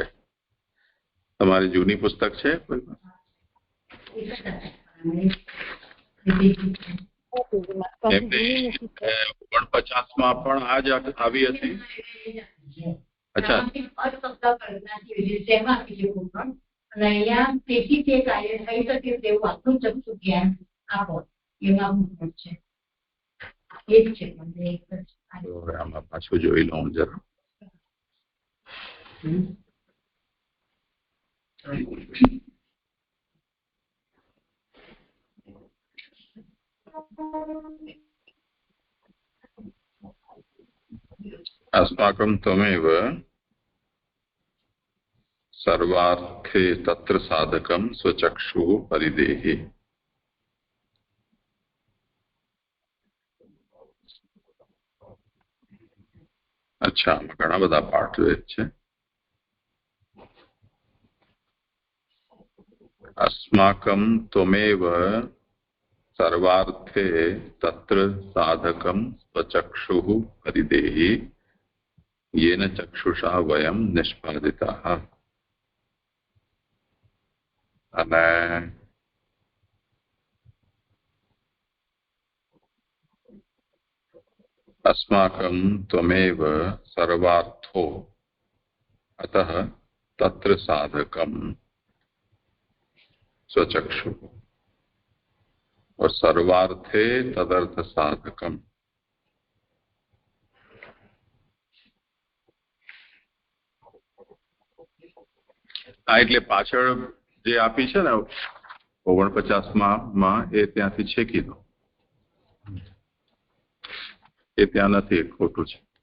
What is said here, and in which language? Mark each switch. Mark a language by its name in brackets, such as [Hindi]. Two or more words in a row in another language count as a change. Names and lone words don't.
[Gujarati] તમારી જૂની પુસ્તક છે કોઈ? 49માં પણ આ જ આવી હતી. અચ્છા, અને અહીંયા તેથી તે કાર્ય થઈ શકે તેવું આટલું ચક્ષુ જ્ઞાન આપો એમાં હું છે એ જ છે મને એક જ તો હવે આમાં પાછું જોઈ લઉં જરા. [Sanskrit] अस्माकं त्वमेव सर्वार्थे तत्र साधकं स्वचक्षुः परिदेहि. [Gujarati] अच्छा, આમાં ઘણા બધા પાઠ છે. [Sanskrit] अस्माकं त्वमेव सर्वार्थे तत्र साधकं स्वचक्षुः परिदेहि येन चक्षुषा वयं निष्पादिताः. અને अस्माकं त्वमेव सर्वार्थो अतः तत्र साधकं स्वचक्षु और सर्वार्थे तदर्थ साधकम. [Gujarati] આ એટલે પાછળ જે આપી છે ને 49માં એ ત્યાંથી છેકી દો. એ ત્યાં નથી, ખોટું છે.